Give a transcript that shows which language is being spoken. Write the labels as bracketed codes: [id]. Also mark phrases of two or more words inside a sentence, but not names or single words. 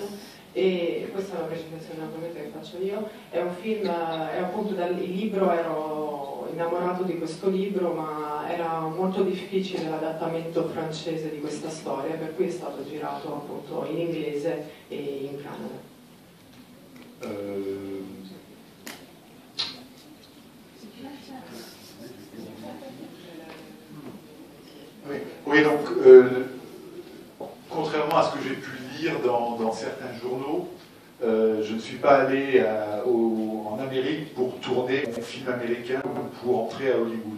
[it] E questa è una precisazione naturalmente che faccio io. È un film, è appunto il libro, ero innamorato di questo libro, ma era molto difficile l'adattamento francese di questa storia, per cui è stato girato appunto in inglese e in Canada. [fr] Oui, donc contrairement à ce que j'ai pu lire dans certains journaux, je ne suis pas allé en Amérique pour tourner un film américain ou pour entrer à Hollywood.